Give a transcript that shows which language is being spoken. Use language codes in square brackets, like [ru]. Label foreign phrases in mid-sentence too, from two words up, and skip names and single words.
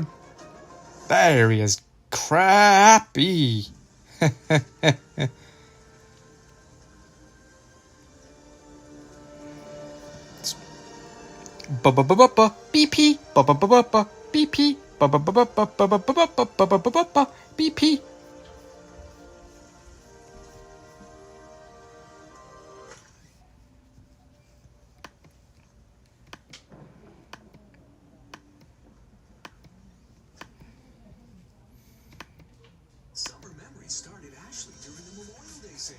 [en] That area's crappy. Ba-ba-ba-ba-ba, BP, ba-ba-ba-ba-ba, BP, ba-ba-ba-ba-ba-ba-ba-ba-ba-ba-ba-ba, BP. Summer memories start at Ashley during the Memorial Day sale.